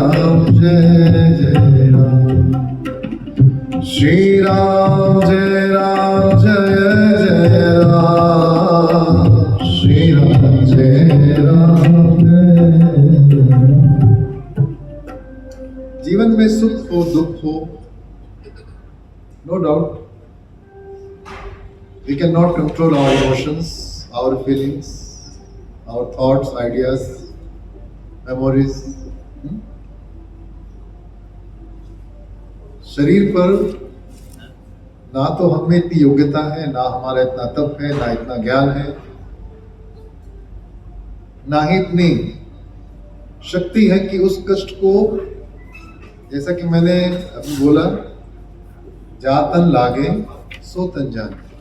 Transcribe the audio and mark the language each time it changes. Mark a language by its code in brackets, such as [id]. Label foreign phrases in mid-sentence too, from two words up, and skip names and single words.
[hi] जय राम, श्री राम जय जय राम, श्री राम जय जीवन में सुख हो दुख हो, [en] no doubt we cannot control our emotions, our feelings, our thoughts, ideas, memories। [hi] शरीर पर ना तो हमें इतनी योग्यता है, ना हमारा इतना तप है, ना इतना ज्ञान है, ना ही इतनी शक्ति है कि उस कष्ट को, जैसा कि मैंने अभी बोला, जा तन लागे सो तन जाने।